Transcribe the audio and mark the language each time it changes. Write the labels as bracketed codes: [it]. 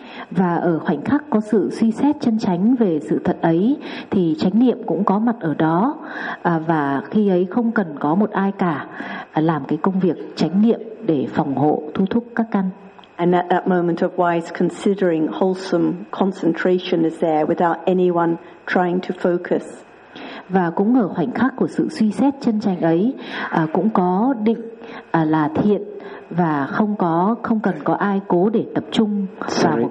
[vi] Và ở khoảnh khắc có sự suy xét chân chánh về sự thật ấy thì chánh niệm cũng có mặt ở đó và khi ấy không cần có một ai cả làm cái công việc chánh niệm để phòng hộ thu thúc các căn. [en] And at that moment of wise considering, wholesome concentration is there without anyone trying to focus. [vi] Và cũng ở khoảnh khắc của sự suy xét chân chánh ấy cũng có định là thiện và không cần có ai cố để tập trung vào